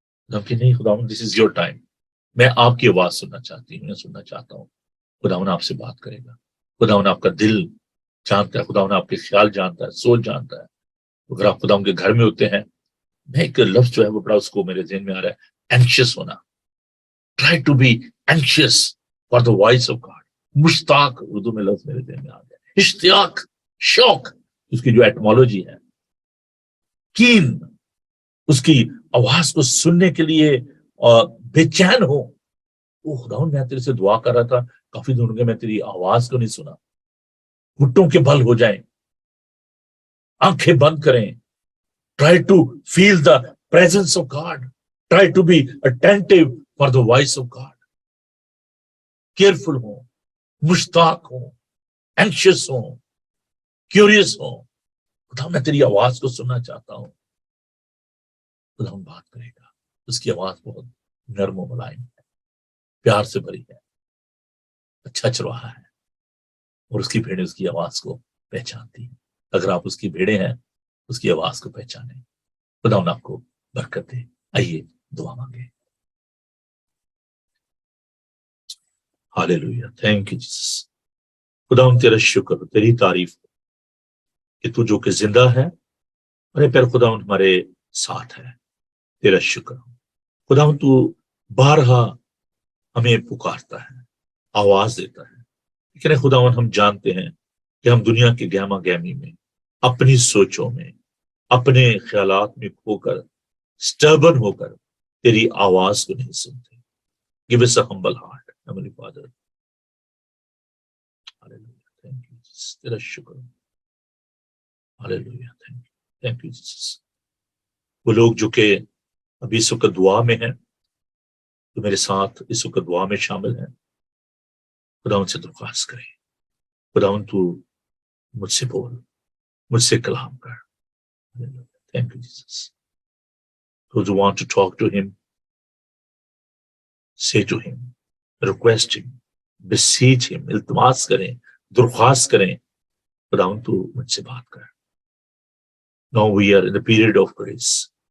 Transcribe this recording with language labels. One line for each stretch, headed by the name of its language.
Urdu: کہ نہیں خداوند،
English: this is your time,
Urdu: میں آپ کی آواز سننا چاہتی ہوں، میں سننا چاہتا ہوں. خداوند آپ سے بات کرے گا. خداوند آپ کا دل جانتا ہے، خداوند آپ کے خیال جانتا ہے، سوچ جانتا ہے. اگر آپ خداوند کے گھر میں ہوتے ہیں، میں ایک لفظ جو ہے وہ بڑا اس کو میرے ذہن میں آ رہا ہے، اینکشیس ہونا.
English: Try to be anxious for the voice of God.
Urdu: مشتاق اردو میں لفظ میرے ذہن میں آ گیا، اشتیاق، شوق. اس کی جو ایٹمالوجی ہے، کین، اس کی آواز کو سننے کے لیے اور بے چین ہو. او خداوند، میں تیرے سے دعا کر رہا تھا، کافی دن ہو گئے میں تیری آواز کو نہیں سنا. گھٹوں کے بل ہو جائیں، آنکھیں بند کریں.
English: Try to feel the presence of God. Try to be attentive for the voice of God.
Urdu: Careful ہوں، مشتاق ہوں، اینکشیس ہوں، کیوریس ہوں. خدا میں تیری آواز کو سننا چاہتا ہوں. خدا ہم بات کرے گا. اس کی آواز بہت نرم و ملائم ہے، پیار سے بھری ہے، اچھا چرواہا ہے، اور اس کی بھیڑیں اس کی آواز کو پہچانتی ہیں. اگر آپ اس کی بھیڑیں ہیں، اس کی آواز کو پہچانیں. خدا ان آپ کو برکت دے. آئیے دعا مانگے.
English: Hallelujah, thank you Jesus.
Urdu: خدا ان تیرا شکر، تیری تعریف کہ تو جو کہ زندہ ہے، ارے پھر خدا ان ہمارے ساتھ ہے. تیرا شکر. خدا ان تو بارہا ہمیں پکارتا ہے، آواز دیتا ہے، لیکن خدا ان ہم جانتے ہیں کہ ہم دنیا کی گہما گہمی میں، اپنی سوچوں میں، اپنے خیالات میں کھو کر، سٹربن ہو کر تیری آواز کو نہیں سنتے.
English: Give us a humble heart, Heavenly Father. Hallelujah. Thank you, Jesus.
Urdu: تیرا شکر.
English: Hallelujah. Thank you. Thank you, Jesus.
Urdu: وہ لوگ جو کہ ابھی اس وقت دعا میں ہیں، تو میرے ساتھ اس وقت دعا میں شامل ہیں، خدا ان سے درخواست کریں. خدا ان تو مجھ سے بول، مجھ سے کلام کر.
English: Thank you, Jesus. Those who want to talk to him, say to him, request him, beseech him,
Urdu: التماس کریں، درخواست کریں. خدا ان تو مجھ سے بات کر.
English: Now we are in the period of grace.